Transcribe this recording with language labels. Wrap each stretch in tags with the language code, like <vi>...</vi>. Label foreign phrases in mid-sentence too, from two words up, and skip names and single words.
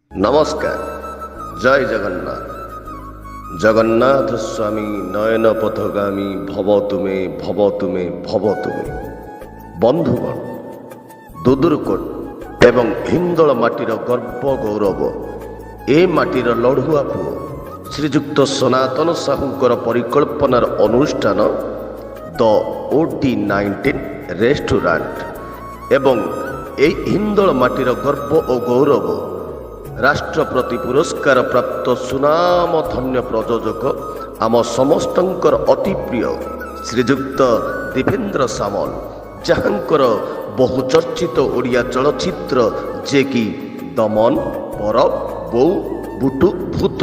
<bn>নমস্কার, জয় জগন্নাথ।</bn> <sa>जगन्नाथ स्वामी नयन पथगामी भव तुमे भव तुमे भव तुमे।</sa> <or>বন্ধুগণ, দুদুরকୋଟ ଏବଂ ହିନ୍ଦୋଳ ମାଟିର ଗର୍ବ ଗୌରବ, ଏ ମାଟିର ଲଢ଼ୁଆ ପୁଅ ଶ୍ରୀଯୁକ୍ତ ସନାତନ ସାହୁଙ୍କର ପରିକଳ୍ପନାର ଅନୁଷ୍ଠାନ ଦ OD19 ରେଷ୍ଟୁରାଣ୍ଟ ଏବଂ ଏହି ହିନ୍ଦୋଳ ମାଟିର ଗର୍ବ ଓ ଗୌରବ ରାଷ୍ଟ୍ରପତି ପୁରସ୍କାର ପ୍ରାପ୍ତ ସୁନାମ ଧନ୍ୟ ପ୍ରଯୋଜକ ଆମ ସମସ୍ତଙ୍କର ଅତି ପ୍ରିୟ ଶ୍ରୀଯୁକ୍ତ ଦୀପେନ୍ଦ୍ର ସାମଲ, ଯାହାଙ୍କର ବହୁ ଚର୍ଚ୍ଚିତ ଓଡ଼ିଆ ଚଳଚ୍ଚିତ୍ର ଯେକି ଦମନ, ପରବ, ବୋଉ, ବୁଟୁ, ଭୂତ।</or>